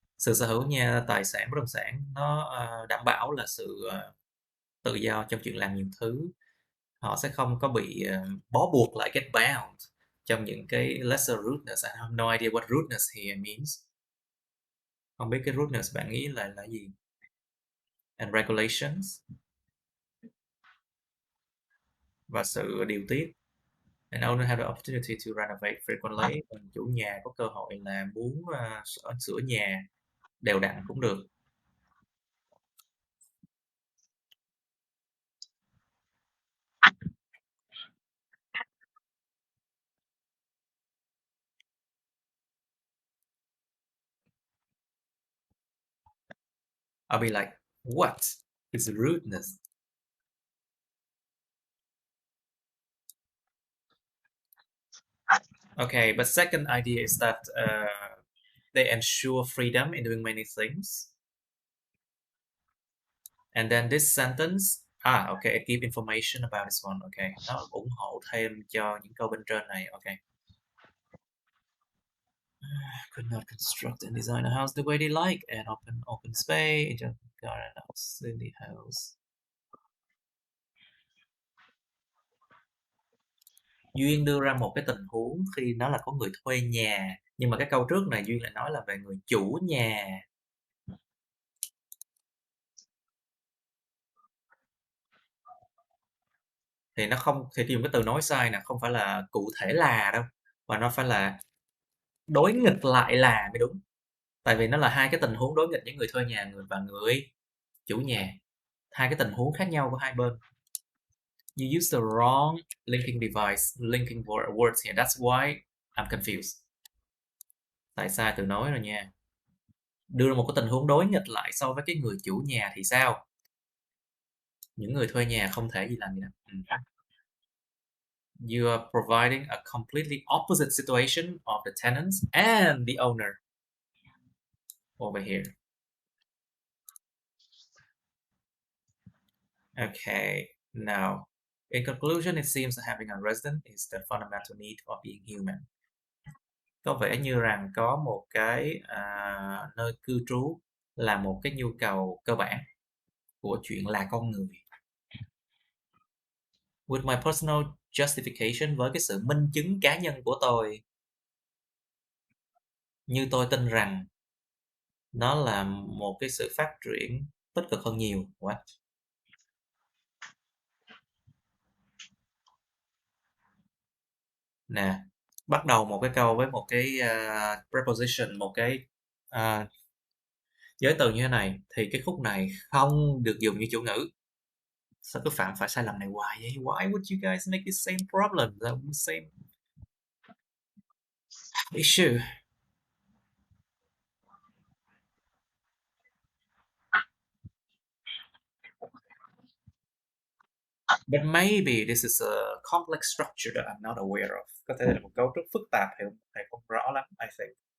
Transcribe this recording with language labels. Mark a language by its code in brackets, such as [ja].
[vi] Sự sở hữu nhà tài sản bất động sản nó đảm bảo là sự tự do trong chuyện làm nhiều thứ. Họ sẽ không có bị bó buộc lại, [en] get bound [vi] trong những cái lesser rudeness. [en] I have no idea what rudeness here means. [vi] Không biết cái rudeness bạn nghĩ là gì? [en] And regulations. [vi] Và sự điều tiết. [en] And owner have the opportunity to renovate frequently. [vi] Chủ nhà có cơ hội là muốn sửa nhà đều đặn cũng được. [en] I'll be like, what is rudeness? Okay, but second idea is that they ensure freedom in doing many things. And then this sentence, okay, it give information about this one. [vi] Okay, nó ủng hộ thêm cho những câu bên trên này. [en] Okay. Could not construct and design a house the way they like, and open space, garden house in the house. [vi] Duyên đưa ra một cái tình huống khi nó là có người thuê nhà, nhưng mà cái câu trước này Duyên lại nói là về người chủ nhà. Thì nó không, thì dùng cái từ nói sai nè, không phải là cụ thể là đâu, mà nó phải là đối nghịch lại là mới đúng. Tại vì nó là hai cái tình huống đối nghịch, những người thuê nhà và người chủ nhà, hai cái tình huống khác nhau của hai bên. [en] You use the wrong linking device, linking words here. That's why I'm confused. [vi] Tại sai từ nói rồi nha. Đưa ra một cái tình huống đối nghịch lại so với cái người chủ nhà thì sao? Những người thuê nhà không thể gì làm gì đâu. [en] You are providing a completely opposite situation of the tenants and the owner over here. Okay, now, in conclusion, it seems that having a resident is the fundamental need of being human. [vi] Có vẻ như rằng có một cái nơi cư trú là một cái nhu cầu cơ bản của chuyện là con người. [en] With my personal justification, [vi] với cái sự minh chứng cá nhân của tôi, như tôi tin rằng Nó là một cái sự phát triển tích cực hơn nhiều. [en] What? [vi] Nè, bắt đầu một cái câu với một cái preposition, một cái giới từ như thế này thì cái khúc này không được dùng như chủ ngữ. Sao cứ phạm phải sai lầm này hoài vậy? [en] Why would you guys make the same problem, the same issue? But maybe this is a complex structure that I'm not aware of. [vi] Có thể là một cấu trúc phức tạp thầy không rõ lắm, [en] I think.